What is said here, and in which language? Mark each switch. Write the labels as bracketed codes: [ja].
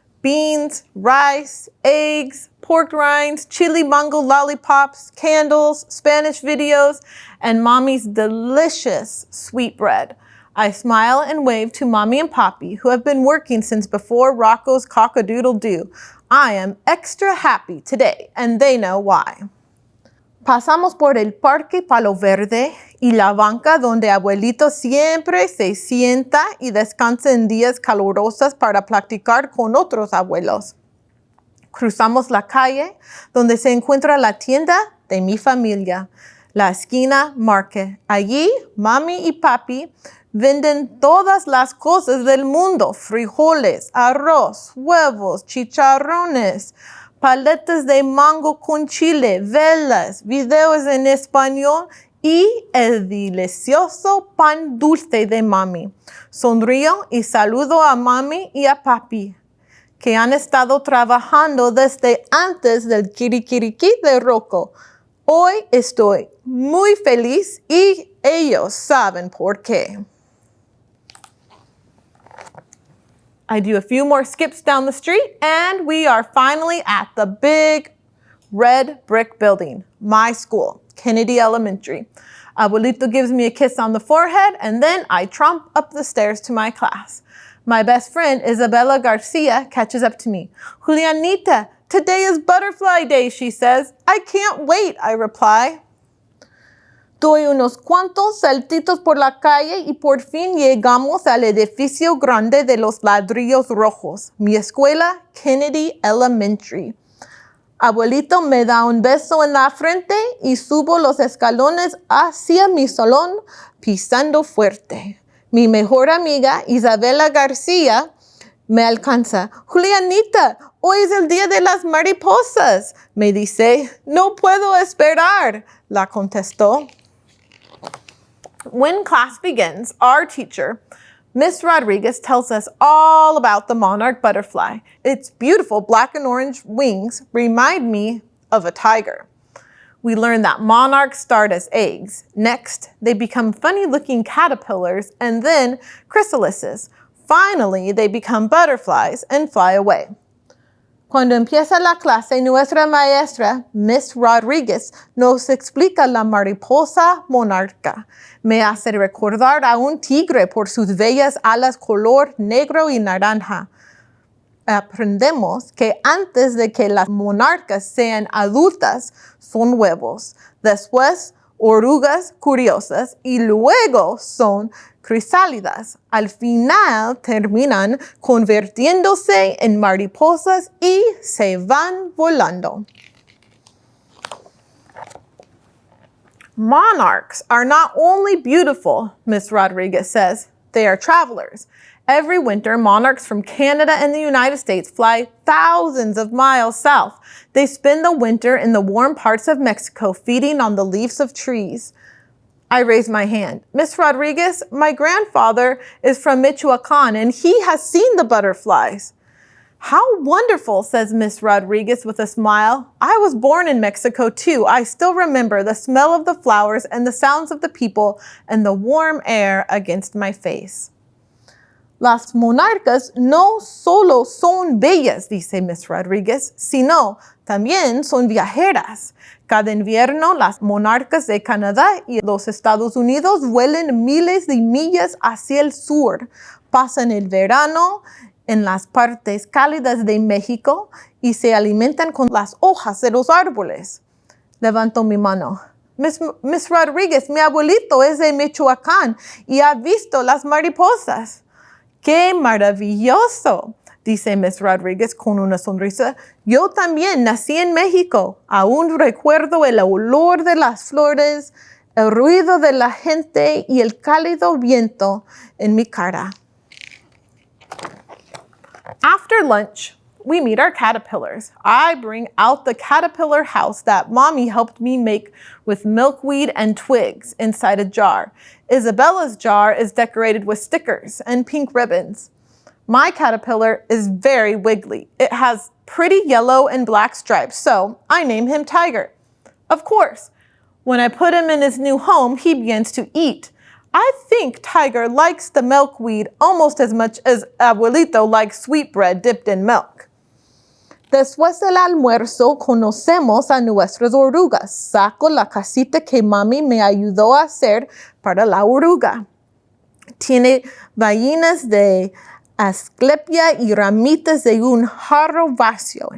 [en] Beans, rice, eggs, pork rinds, chili mango lollipops, candles, Spanish videos, and Mommy's delicious sweetbread. I smile and wave to Mommy and Papi, who have been working since before Rocco's cock-a-doodle-doo. I am extra happy today, and they know why. [es] Pasamos por el Parque Palo Verde y la banca donde Abuelito siempre se sienta y descansa en días calurosos para platicar con otros abuelos. Cruzamos la calle donde se encuentra la tienda de mi familia, La Esquina Market. Allí, Mami y Papi venden todas las cosas del mundo: frijoles, arroz, huevos, chicharrones, paletas de mango con chile, velas, videos en español y el delicioso pan dulce de mami. Sonrío y saludo a mami y a papi, que han estado trabajando desde antes del kirikiriki de Rocco. Hoy estoy muy feliz y ellos saben por qué. [en] I do a few more skips down the street and we are finally at the big red brick building, my school, Kennedy Elementary. Abuelito gives me a kiss on the forehead and then I tromp up the stairs to my class. My best friend, Isabella Garcia, catches up to me. Julianita, today is Butterfly Day, she says. I can't wait, I reply. [es] Doy unos cuantos saltitos por la calle y por fin llegamos al edificio grande de los ladrillos rojos, mi escuela, Kennedy Elementary. Abuelito me da un beso en la frente y subo los escalones hacia mi salón pisando fuerte. Mi mejor amiga, Isabela García, me alcanza. Julianita, hoy es el día de las mariposas, me dice. No puedo esperar, la contestó. [en] When class begins, our teacher, Miss Rodriguez, tells us all about the monarch butterfly. Its beautiful black and orange wings remind me of a tiger. We learn that monarchs start as eggs. Next, they become funny-looking caterpillars and then chrysalises. Finally, they become butterflies and fly away. [es] Cuando empieza la clase, nuestra maestra, Miss Rodriguez, nos explica la mariposa monarca. Me hace recordar a un tigre por sus bellas alas color negro y naranja. Aprendemos que antes de que las monarcas sean adultas, son huevos. Después, orugas curiosas y luego son crisálidas. Al final terminan convirtiéndose en mariposas y se van volando. [en] Monarchs are not only beautiful, Miss Rodriguez says, they are travelers. Every winter, monarchs from Canada and the United States fly thousands of miles south. They spend the winter in the warm parts of Mexico feeding on the leaves of trees. I raise my hand. Miss Rodriguez, my grandfather is from Michoacan and he has seen the butterflies. How wonderful, says Miss Rodriguez with a smile. I was born in Mexico too. I still remember the smell of the flowers and the sounds of the people and the warm air against my face. [es] Las monarcas no solo son bellas, dice Miss Rodriguez, sino también son viajeras. Cada invierno, las monarcas de Canadá y los Estados Unidos vuelan miles de millas hacia el sur. Pasan el verano en las partes cálidas de México y se alimentan con las hojas de los árboles. Levanto mi mano. Miss Rodriguez, mi abuelito es de Michoacán y ha visto las mariposas. ¡Qué maravilloso!, dice Miss Rodriguez con una sonrisa. Yo también nací en México. Aún recuerdo el olor de las flores, el ruido de la gente y el cálido viento en mi cara. [en] After lunch, we meet our caterpillars. I bring out the caterpillar house that Mommy helped me make with milkweed and twigs inside a jar. Isabella's jar is decorated with stickers and pink ribbons. My caterpillar is very wiggly. It has pretty yellow and black stripes, so I name him Tiger. Of course, when I put him in his new home, he begins to eat. I think Tiger likes the milkweed almost as much as Abuelito likes sweetbread dipped in milk. [es] Después del almuerzo, conocemos a nuestras orugas. Saco la casita que mami me ayudó a hacer para la oruga. Tiene vallinas de asclepia y ramitas de un jarro vacío.